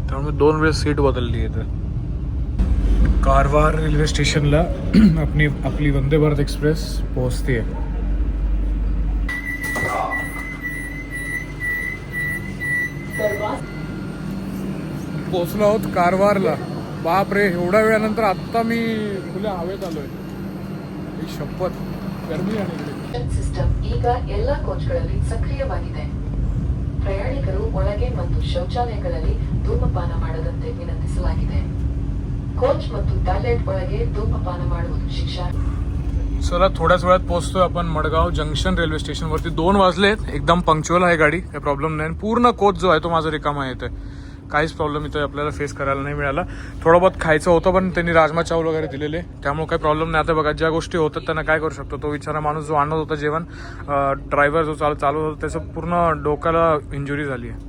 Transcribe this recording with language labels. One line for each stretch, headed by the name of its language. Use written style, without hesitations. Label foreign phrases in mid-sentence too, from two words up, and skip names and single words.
Marathi: त्यामुळे 2 वेळेस सीट बदलली आहे. तर कारवार रेल्वे स्टेशनला आपली वंदे भारत एक्सप्रेस पोहोचते. पोहोचलो आहोत कारवारला. बाप रे, एवढ्या वेळानंतर आत्ता मी खुल्या हवेत आलोय.
Kannada: ಶಪಥ ಸಿಸ್ಟಮ್ ಈಗ ಎಲ್ಲ ಕೋಚ್ಗಳಲ್ಲಿ ಸಕ್ರಿಯವಾಗಿದೆ. ಪ್ರಯಾಣಿಕರು ಒಳಗೆ ಮತ್ತು ಶೌಚಾಲಯಗಳಲ್ಲಿ ಧೂಮಪಾನ ಮಾಡದಂತೆ ವಿನಂತಿಸಲಾಗಿದೆ. कोच ಮತ್ತು टॉयलेट ಒಳಗೆ ಧೂಮಪಾನ ಮಾಡುವುದು ಶಿಕ್ಷಾ.
Marathi: चला थोड्याच वेळात पोहोचतोय आपण मडगाव जंक्शन रेल्वे स्टेशन वरती. 2 वाजलेत. एकदम पंक्च्युअल आहे गाडी, काही प्रॉब्लेम नाही. पूर्ण कोच जो आहे तो माझा रिकामा आहे इथे. काहीच प्रॉब्लेम इथे आपल्याला फेस करायला नाही मिळाला. थोडं बहुत खायचं होतं, पण त्यांनी राजमा चावल वगैरे दिलेले, त्यामुळे काही प्रॉब्लेम नाही. आता बघा ज्या गोष्टी होतात त्यांना काय करू शकतो. तो बिचारा माणूस जो आणत होता जेवण, ड्रायव्हर जो चालू होता, त्याचं पूर्ण डोक्याला इंजुरी झाली आहे.